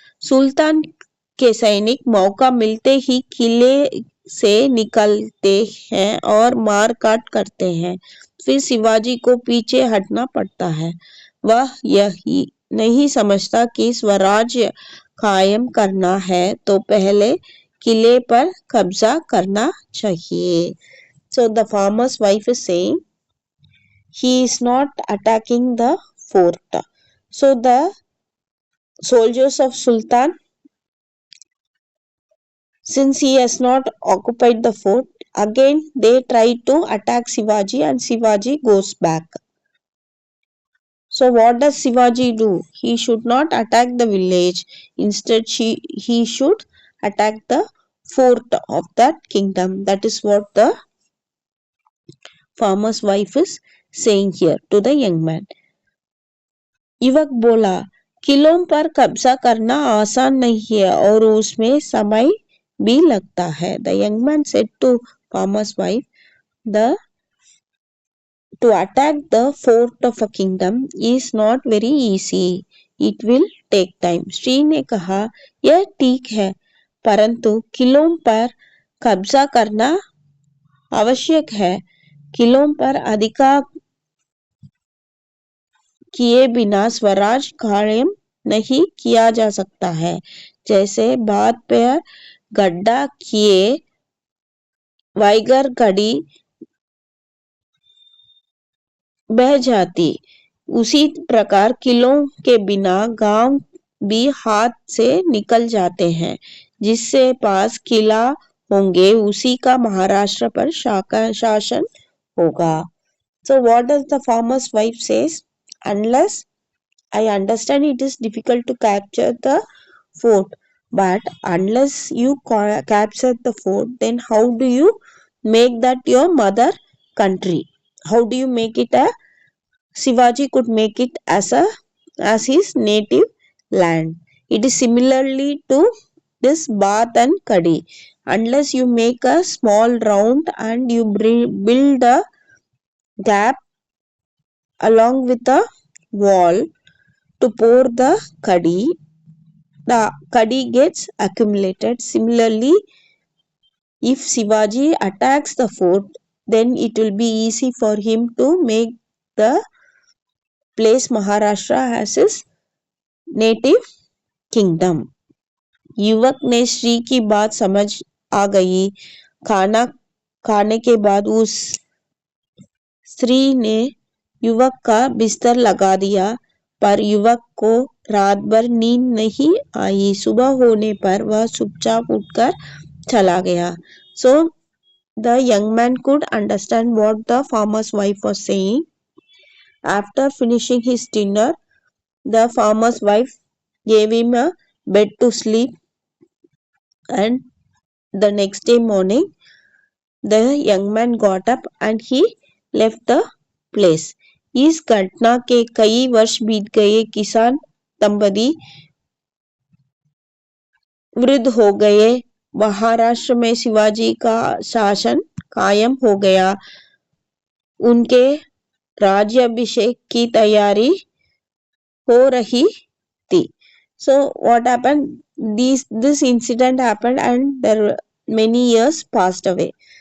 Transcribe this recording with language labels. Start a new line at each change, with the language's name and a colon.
Hindi: सुल्तान के सैनिक मौका मिलते ही किले से निकलते हैं और मार काट करते हैं. फिर शिवाजी को पीछे हटना पड़ता है. वह यही नहीं समझता कि स्वराज्य कायम करना है तो पहले किले पर कब्जा करना चाहिए.
English: So the farmer's wife is saying he is not attacking the fort. So the soldiers of Sultan, since he has not occupied the fort, again they try to attack Shivaji and Shivaji goes back. So what does Shivaji do? He should not attack the village. Instead, he should attack the fort of that kingdom. That is what the farmer's wife is saying here to the young man.
Hindi: युवक बोला, किलों पर कब्जा करना आसान नहीं है और उसमें समय भी लगता है.
English: The young man said to farmer's wife, to attack the fort of a kingdom is not very easy. It will take time.
Hindi: Shri ने कहा, यह ठीक है, परंतु किलों पर कब्जा करना आवश्यक है. किलों पर अधिकार किए बिना स्वराज कायम नहीं किया जा सकता है. जैसे बात पर गड्ढा किए बगैर गाड़ी बह जाती, उसी प्रकार किलों के बिना गांव भी हाथ से निकल जाते हैं. जिससे पास किला होंगे उसी का महाराष्ट्र पर शासन होगा.
English: So what does the farmer's wife says? Unless I understand it is difficult to capture the fort, but unless you capture the fort, then how do you make that your mother country? How do you make it a Shivaji could make it as his native land? It is similarly to this Bath and Kadi. Unless you make a small round and you build a gap along with a wall to pour the kadi gets accumulated. Similarly, if Shivaji attacks the fort, then it will be easy for him to make the place Maharashtra as his native kingdom.
Hindi: युवक ने श्री की बात समझ आ गई. खाना खाने के बाद उस स्त्री ने युवक का बिस्तर लगा दिया, पर युवक को रात भर नींद नहीं आई. सुबह होने पर वह चुपचाप उठकर चला गया.
English: So the young man could understand what the farmer's wife was saying. After finishing his dinner, the farmer's wife gave him a bed to sleep, and the next day morning the young man got up and he left the place.
Hindi: इस घटना के कई वर्ष बीत गए. किसान दंपति वृद्ध हो गए. महाराष्ट्र में शिवाजी का शासन कायम हो गया. उनके राज्याभिषेक की तैयारी हो रही थी.
English: So what happened? This incident happened and there many years passed away.